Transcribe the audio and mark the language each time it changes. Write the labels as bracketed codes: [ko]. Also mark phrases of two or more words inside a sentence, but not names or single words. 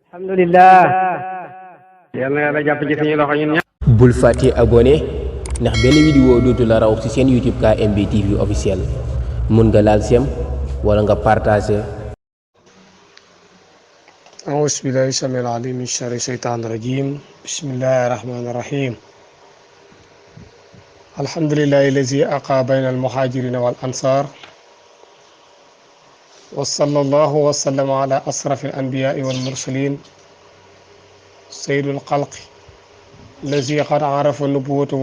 [wo] alhamdulillah yal na yàlla jàpp ci suñu loxo ñun ñëpp. bul fàtte abonné ndax benn vidéo dootu la raw ci seen YouTube KMB TV officiel mun nga laal sem wala nga partager. [ar] أعوذ بالله السميع العليم من شر الشيطان الرجيم بسم الله الرحمن الرحيم الحمد لله الذي أقى بين المهاجرين والأنصار وصلى الله وسلم على أشرف الأنبياء والمرسلين سيد الخلق الذي قد عرف نبوته